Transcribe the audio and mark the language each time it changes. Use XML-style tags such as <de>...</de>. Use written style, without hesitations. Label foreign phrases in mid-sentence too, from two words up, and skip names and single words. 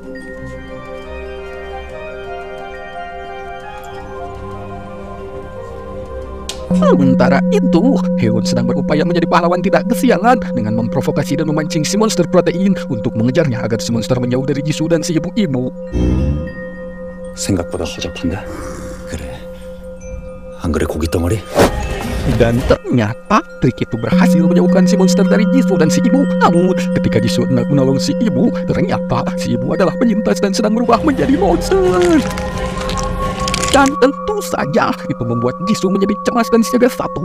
<id>Sementara itu, Haeon sedang berupaya menjadi pahlawan tidak kesiangan dengan memprovokasi dan memancing si monster protein untuk mengejarnya agar si monster menjauh dari Jisoo dan si ibu-ibu.</id> <ko>생각보다 허접한데? 그래. 안 그래 고기 덩어리?</ko> <id>Dan ternyata trik itu berhasil menjauhkan si monster dari Jisoo dan si ibu. Namun, ketika Jisoo hendak menolong si ibu, ternyata si ibu adalah penyintas dan sedang berubah menjadi monster. Dan tentu saja itu membuat Jisoo menjadi cemas dan siaga satu.</id>